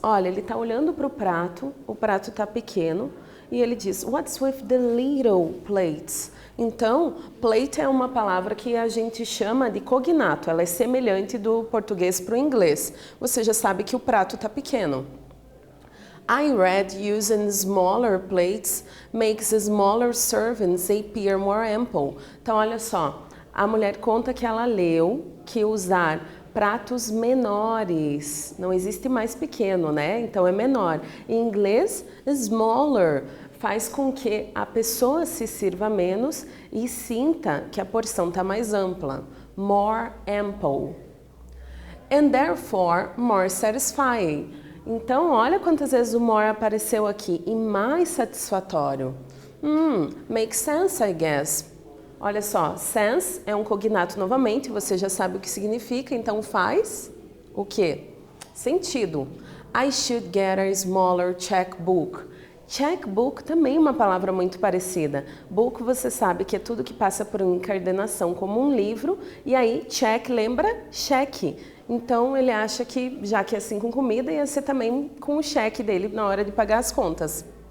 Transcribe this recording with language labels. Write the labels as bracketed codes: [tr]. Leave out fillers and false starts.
[pt] Olha, ele está olhando para o prato está pequeno, e ele diz, [en] "What's with the little plates?" [pt] Então, plate é uma palavra que a gente chama de cognato, ela é semelhante do português para o inglês. Você já sabe que o prato está pequeno. [en] I read using smaller plates makes smaller servings appear more ample. [pt] Então, olha só, a mulher conta que ela leu que usar pratos menores, não existe mais pequeno, né? Então é menor. Em inglês, smaller faz com que a pessoa se sirva menos e sinta que a porção está mais ampla. [en] More ample. And therefore, more satisfying. [pt] Então, olha quantas vezes o more apareceu aqui. E mais satisfatório. [en] Makes sense, I guess. [pt] Olha só, sense é um cognato novamente, você já sabe o que significa, então faz o quê? Sentido. [en] I should get a smaller checkbook. [pt] Checkbook também é uma palavra muito parecida. Book você sabe que é tudo que passa por uma encadernação como um livro, e aí check lembra cheque. Então ele acha que, já que é assim com comida, ia ser também com o cheque dele na hora de pagar as contas.